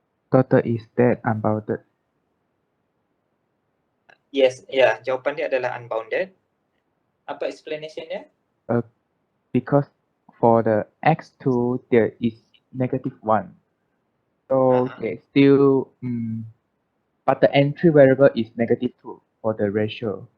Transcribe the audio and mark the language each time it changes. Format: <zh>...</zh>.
<en>Total is that unbounded.</en> <ms>Yes, ya, jawapan dia adalah unbounded. Apa explanation dia?</ms> <en>Because for the x2 there is -1. So there's still but the entry variable is -2 for the ratio.</en>